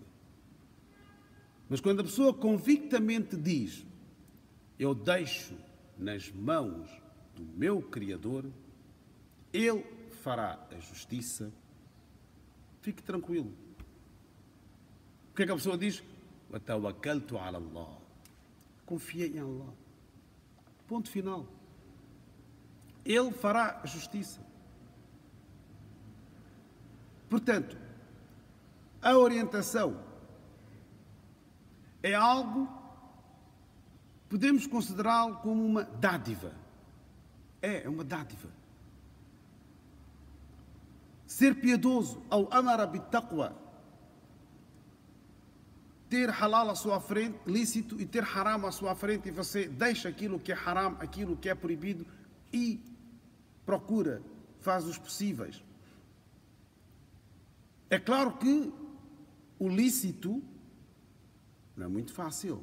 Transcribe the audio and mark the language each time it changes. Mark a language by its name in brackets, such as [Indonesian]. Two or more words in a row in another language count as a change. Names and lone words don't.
[Portuguese] Mas quando a pessoa convictamente diz: eu deixo nas mãos do meu Criador, Ele fará a justiça, fique tranquilo. O que é que a pessoa diz? [Arabic] وَتَوَكَّلْتُ عَلَى اللَّهِ. [Portuguese] Confiei em Allah. Ponto final. Ele fará a justiça. Portanto, a orientação é algo, podemos considerá-lo como uma dádiva. É uma dádiva. Ser piedoso, ao [Arabic] أمر بالتقوى, [Portuguese] ter halal à sua frente, lícito, e ter haram à sua frente, e você deixa aquilo que é haram, aquilo que é proibido, e procura, faz os possíveis. É claro que o lícito não é muito fácil.